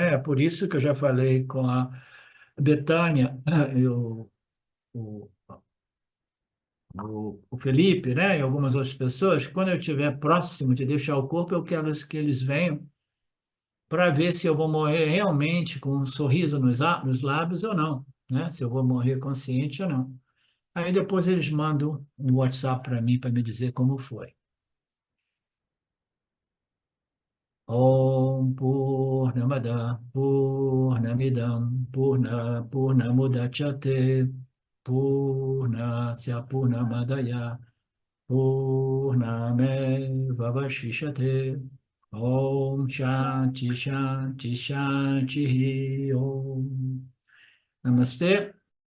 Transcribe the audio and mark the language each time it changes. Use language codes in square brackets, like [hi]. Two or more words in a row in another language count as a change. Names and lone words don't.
[pt] É por isso que eu já falei com a Betânia e o, o Felipe, né, e algumas outras pessoas, quando eu estiver próximo de deixar o corpo, eu quero que eles venham para ver se eu vou morrer realmente com um sorriso nos lábios ou não, né? Se eu vou morrer consciente ou não. Aí depois eles mandam um WhatsApp para mim para me dizer como foi. [sa] ॐ पूर्णमदः पूर्णमिदं पूर्णमुदच्यते पूर्णस्य पूर्णमादाय पूर्णमेव अवशिष्यते ॐ शान्तिः शान्तिः शान्तिः ॐ Namastê.